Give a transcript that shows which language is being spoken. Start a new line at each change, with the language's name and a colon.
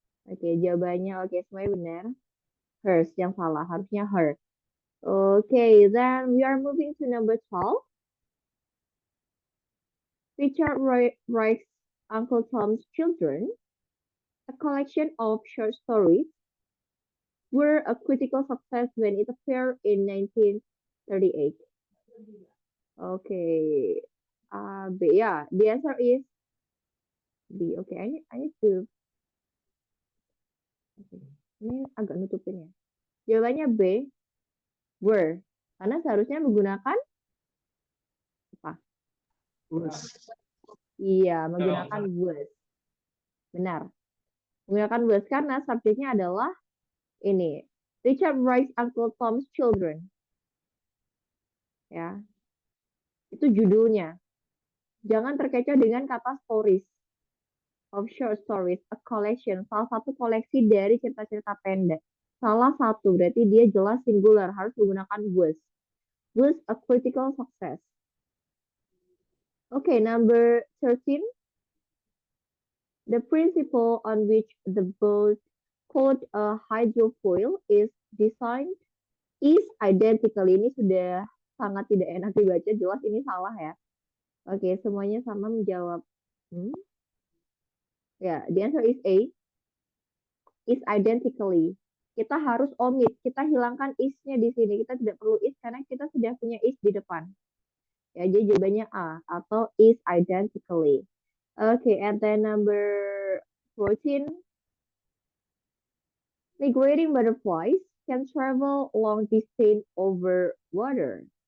Indonesian: Oke, jawabannya semuanya benar. Hers yang salah, harusnya her.
English: Okay, then we are moving to number 12. Richard Wright's Uncle Tom's Children, a collection of short stories, were a critical success when it appeared in 1938. Okay, B. Yeah, the answer is B. Okay, I need to.
Indonesian: Okay. Ini agak nutupin ya. Jawabannya B. Were. Karena seharusnya menggunakan apa? Iya, menggunakan was. Benar. Menggunakan was karena subjeknya adalah ini. Richard Wright's Uncle Tom's Children. Ya. Itu judulnya. Jangan terkecoh dengan kata stories.
English: Of short stories, a collection.
Indonesian: Salah satu koleksi dari cerita-cerita pendek. Salah satu, berarti dia jelas singular. Harus menggunakan was.
English: Was a critical success. Okay, number 13. The principle on which the boat called a hydrofoil is designed is identical.
Indonesian: Ini sudah sangat tidak enak dibaca, jelas ini salah ya. Oke, semuanya sama menjawab. Ya,
English: the answer is A, is identically.
Indonesian: Kita harus omit, kita hilangkan is-nya di sini. Kita tidak perlu is karena kita sudah punya is di depan. Ya, jadi jawabannya A atau
English: is identically. Okay, and then number 14. Migrating butterflies can travel long distance over water.